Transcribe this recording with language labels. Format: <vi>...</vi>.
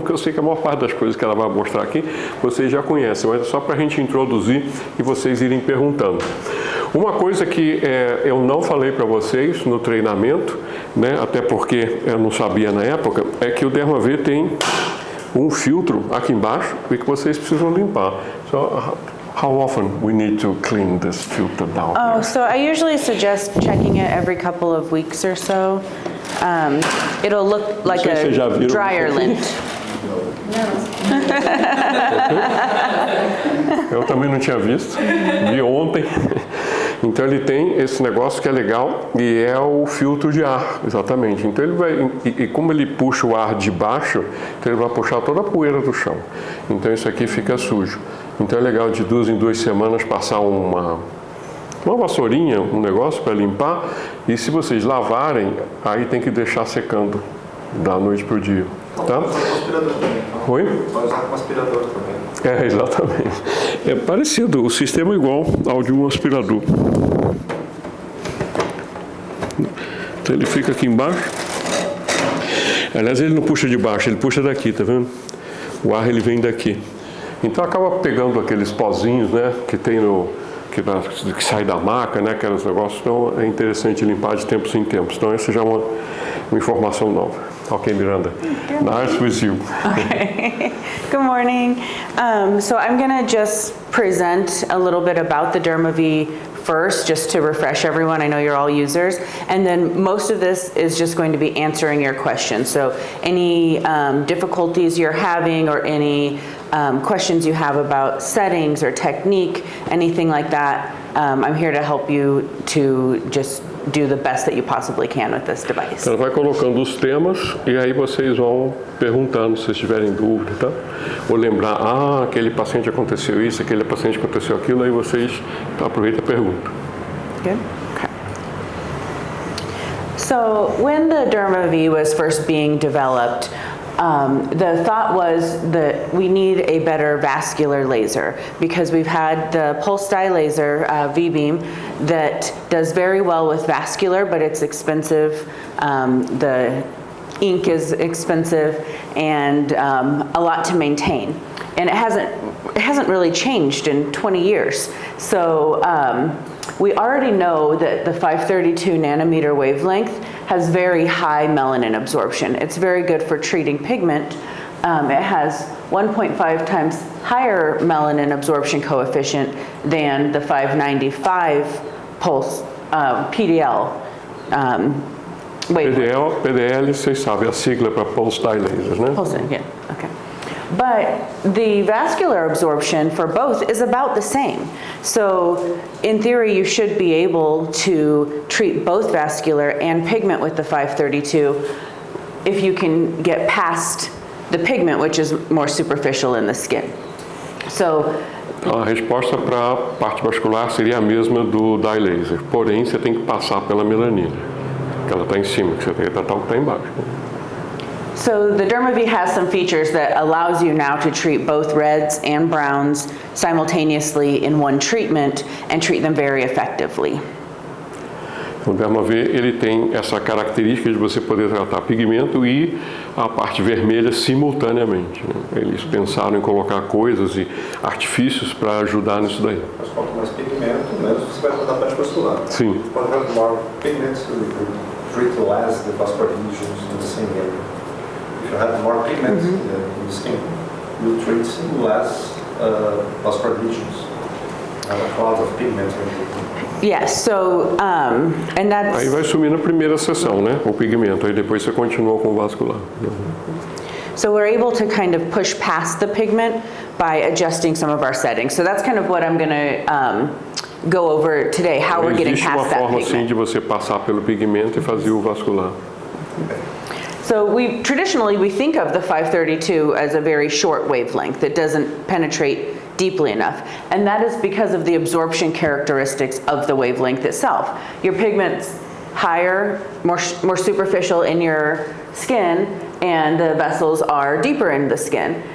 <pt>Porque eu sei que a maior parte das coisas que ela vai mostrar aqui vocês já conhecem, mas é só para a gente introduzir e vocês irem perguntando. Uma coisa que eu não falei para vocês no treinamento, né? Até porque eu não sabia na época, é que o dermav tem um filtro aqui embaixo e que vocês precisam limpar.</pt> <en>So, how often we need to clean this filter down? Oh, so I usually suggest checking it every couple of weeks or so. It'll look like a dryer lint.</en> <pt>Eu também não tinha visto, vi ontem. Então ele tem esse negócio que é legal e é o filtro de ar, exatamente. Então ele vai, e como ele puxa o ar de baixo, então ele vai puxar toda a poeira do chão. Então isso aqui fica sujo. Então é legal de 2 em 2 semanas passar uma vassourinha, um negócio para limpar. E se vocês lavarem, aí tem que deixar secando da noite para o dia. Tá? Oi? Pode usar como aspirador também. Exatamente. É parecido, o sistema é igual ao de um aspirador. Então ele fica aqui embaixo. Aliás, ele não puxa de baixo, ele puxa daqui, tá vendo? O ar ele vem daqui. Então acaba pegando aqueles pozinhos, né, que tem que sai da maca, né, aqueles negócios. Então é interessante limpar de tempos em tempos. Então essa já é uma informação nova.</pt> <en>Okay, Miranda. Nice with you. Okay. Good morning. So I'm going to just present a little bit about the dermav first, just to refresh everyone. I know you're all users. And then most of this is just going to be answering your questions. So any difficulties you're having or any questions you have about settings or technique, anything like that, I'm here to help you to just do the best that you possibly can with this device.</en> <pt>Ela vai colocando os temas e aí vocês vão perguntando se tiverem dúvida, tá? Ou lembrar, aquele paciente aconteceu isso, aquele paciente aconteceu aquilo, aí vocês aproveitam e perguntam.</pt> <en>Good. Okay. So when the dermav was first being developed, the thought was that we need a better vascular laser because we've had the pulse dye laser, V-beam, that does very well with vascular, but it's expensive. The ink is expensive and a lot to maintain. And it hasn't really changed in 20 years. So we already know that the 532 nanometer wavelength has very high melanin absorption. It's very good for treating pigment. It has 1.5 times higher melanin absorption coefficient than the 595 pulse PDL wavelength.</en> <pt>PDL, vocês sabem, a sigla para pulse dye lasers, né?</pt> <en>Pulse, yeah, okay. But the vascular absorption for both is about the same. So in theory, you should be able to treat both vascular and pigment with the 532 if you can get past the pigment, which is more superficial in the skin. So</en> <pt>A resposta para a parte vascular seria a mesma do dye laser, porém você tem que passar pela melanina, que ela está em cima, que você tem que tratar o que está embaixo.</pt> <en>So the Derma V has some features that allows you now to treat both reds and browns simultaneously in one treatment and treat them very effectively.</en> <pt>O Derma-V ele tem essa característica de você poder tratar pigmento e a parte vermelha simultaneamente, né? Eles pensaram em colocar coisas e artifícios para ajudar nisso daí. Mas quanto mais pigmento, menos você vai tratar a parte vascular. Sim. Quando</pt> <en>have more pigments, you treat less the vascular lesions in the same area. If you have more pigments in the skin, you treat less vascular lesions. A lot of pigments. Yes, so, and that's...</en> <pt>Aí vai sumir na primeira sessão, né? O pigmento, aí depois você continua com o vascular.</pt> <en>So we're able to kind of push past the pigment by adjusting some of our settings. So that's kind of what I'm going to go over today, how we're getting</en> <pt>Existe uma</pt> <en>past that</en> <pt>forma assim</pt> <en>pigment.</en> <pt>de você passar pelo pigmento e fazer o vascular.</pt> <en>So traditionally we think of the 532 as a very short wavelength that doesn't penetrate deeply enough. And that is because of the absorption characteristics of the wavelength itself. Your pigment's higher, more superficial in your skin, and the vessels are deeper in the skin.</en>